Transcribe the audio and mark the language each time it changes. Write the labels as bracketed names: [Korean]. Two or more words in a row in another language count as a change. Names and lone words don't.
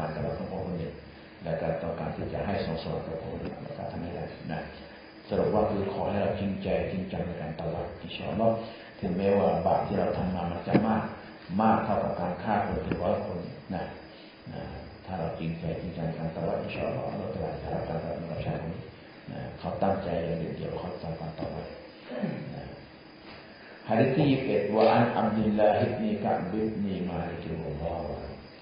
[Thai] การกระทำของคนอื่นและการต้องการที่จะให้ส่งสอนกับคนอื่นเราทำไม่ได้สรุปว่าคือขอให้เราจริงใจจริงจังในการตลอด [Arabic] إن شاء الله [Thai] ถึงแม้ว่าบาปที่เราทำมามันจะมากเท่ากับการฆ่าคนถึง100 คนถ้าเราจริงใจจริงจังในการตลอด [Arabic] إن شاء الله [Thai] เราจะได้รับการกระทำกับชายคนนี้เขาตั้งใจอย่างเดียวเขาทำการตลอด Hadits 21 [Arabic] وعن عبد الله بن كعب بن مالك رضي الله عنه